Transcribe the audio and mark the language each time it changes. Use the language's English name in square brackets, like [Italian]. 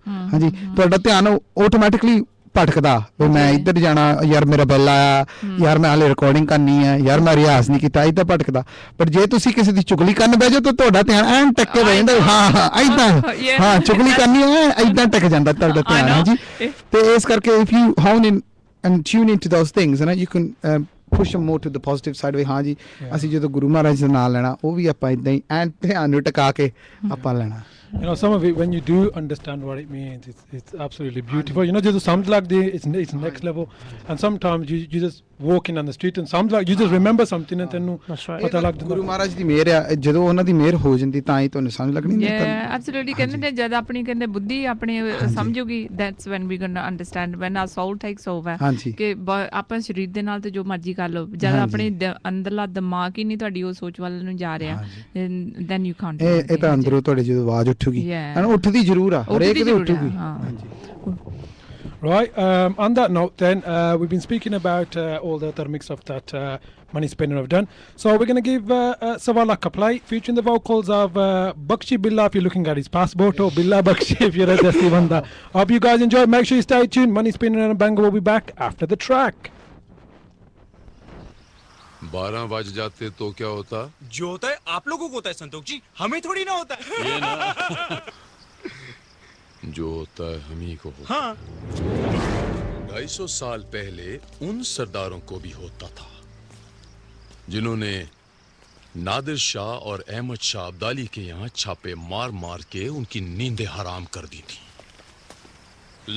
[Punjabi] ਹਾਂਜੀ, ਤੁਹਾਡਾ ਧਿਆਨ ਆਟੋਮੈਟਿਕਲੀ ਭਟਕਦਾ ਵੀ ਮੈਂ ਇੱਧਰ ਜਾਣਾ, ਯਾਰ ਮੇਰਾ ਬਿੱਲ ਆਇਆ, ਯਾਰ ਮੈਂ ਹਾਲੇ ਰਿਕਾਰਡਿੰਗ ਕਰਨੀ ਹੈ, ਯਾਰ ਮੈਂ ਰਿਆਜ਼ ਨਹੀਂ ਕੀਤਾ, ਇੱਦਾਂ ਭਟਕਦਾ। ਪਰ ਜੇ ਤੁਸੀਂ ਕਿਸੇ ਦੀ ਚੁਗਲੀ ਕਰਨ ਬਹਿ ਜਾਓ ਤਾਂ ਤੁਹਾਡਾ ਧਿਆਨ ਐਨ ਟੱਕੇ ਬਹਿ ਜਾਂਦਾ। ਹਾਂ ਚੁਗਲੀ ਕਰਨੀ ਹੈ, ਇੱਦਾਂ ਟੱਕ ਜਾਂਦਾ ਤੁਹਾਡਾ ਧਿਆਨ। ਹਾਂਜੀ, ਤੇ ਇਸ ਕਰਕੇ [English] if you hone in and tune into those things, you can push them more to the positive side [Punjabi] ਵੀ। ਹਾਂ ਜੀ, ਅਸੀਂ ਜਦੋਂ ਗੁਰੂ ਮਹਾਰਾਜ ਦਾ ਨਾਮ ਲੈਣਾ, ਉਹ ਵੀ ਆਪਾਂ ਇੱਦਾਂ ਹੀ ਐਨ ਧਿਆਨ ਨੂੰ ਟਿਕਾ ਕੇ ਆਪਾਂ ਲੈਣਾ। [English] You know, some of it, when you do understand what it means, it's absolutely beautiful. You know, just sounds like it's next level. And sometimes you just walking on the street and sounds like you just remember something and then [Punjabi] ਪਤਾ ਲੱਗ ਜਾਂਦਾ। ਗੁਰੂ ਮਹਾਰਾਜ ਦੀ ਮਿਹਰ ਆ, ਜਦੋਂ ਉਹਨਾਂ ਦੀ ਮਿਹਰ ਹੋ ਜਾਂਦੀ ਤਾਂ ਹੀ ਤੁਹਾਨੂੰ ਸਮਝ ਲੱਗਣੀ। [English] Yeah, absolutely. [Punjabi] ਕਹਿੰਦੇ ਨੇ ਜਦ ਆਪਣੀ ਕਹਿੰਦੇ ਬੁੱਧੀ ਆਪਣੀ ਸਮਝੂਗੀ, [English] that's when we gonna understand, when our soul takes over, [Punjabi] ਕਿ ਆਪਾਂ ਸਰੀਰ ਦੇ ਨਾਲ ਤੇ ਜੋ ਮਰਜ਼ੀ ਕਰ ਲਓ, ਜਦ ਆਪਣੇ ਅੰਦਰਲਾ ਦਿਮਾਗ ਹੀ ਨਹੀਂ ਤੁਹਾਡੀ ਉਹ ਸੋਚ ਵੱਲ ਨੂੰ ਜਾ ਰਿਹਾ, [English] then you can't। [Punjabi] ਇਹ ਤਾਂ ਅੰਦਰੋਂ ਤੁਹਾਡੇ ਜਦੋਂ ਆਵਾਜ਼ ਉੱਠੂਗੀ, ਉੱਠਦੀ ਜ਼ਰੂਰ ਆ, ਹਰੇਕ ਦੀ ਉੱਠੂਗੀ। [English] Right, on that note then, we've been speaking about all the thermics of that MoneySpinner have done. So we're going to give Sawalak a play, featuring the vocals of Bakshi Billah if you're looking at his passport, or Billah Bakshi if you're a Desi Banda. Hope you guys enjoy. Make sure you stay tuned. MoneySpinner and Banger will be back after the track. [Hindi] 12 बज जाते तो क्या होता? जो होता है आप लोगों को होता है संतोष जी, हमें थोड़ी ना होता है। ये ना जो होता है हम ही को होता। हाँ। 250 साल पहले उन सरदारों को भी होता था जिन्होंने नादिर शाह और अहमद शाह अब्दाली के यहाँ छापे मार मार के उनकी नींदें हराम कर दी थी।